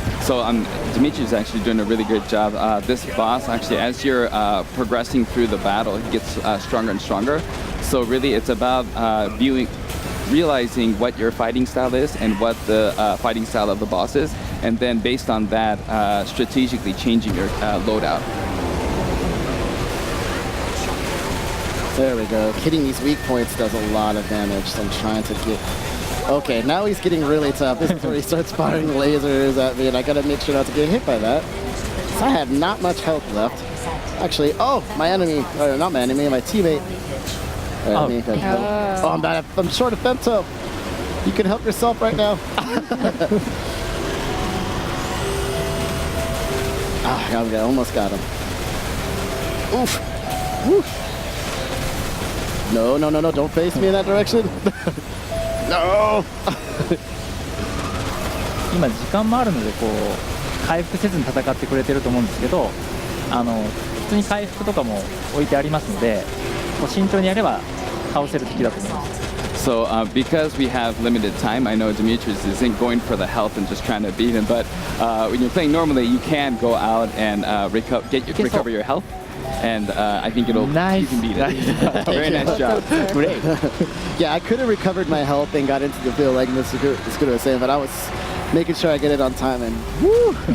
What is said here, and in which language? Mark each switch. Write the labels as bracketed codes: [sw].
[en] So Demetrius is actually doing a really good job. This boss, actually, as you're progressing through the battle, he gets stronger and stronger. So really, it's about realizing what your fighting style is and what the fighting style of the boss is, and then based on that, strategically changing your loadout. There we go. Hitting these weak points does a lot of damage, so I'm trying to get... Okay, now he's getting really tough. This is where he starts firing lasers at me, and I gotta make sure not to get hit by that. So I have not much health left. Actually, oh, my enemy, or not my enemy, my teammate. I'm short of femto. You can help yourself right now. I almost got him. Oof. Oof. No, don't face me in that direction. No. [ja] 今時間もあるのでこう回復せずに戦ってくれてると思うんですけど普通に回復とかも置いてありますのでこう慎重にやれば倒せる敵だと思います。 [en] So because we have limited time, I know Demetrius isn't going for the health and just trying to beat him, but when you're playing normally, you can go out and recover your health. And I think you can beat it. Very nice job. Great. Yeah, I could have recovered my health and got into the field like Mr. Scooter was saying, but I was making sure I get it on time, and woo!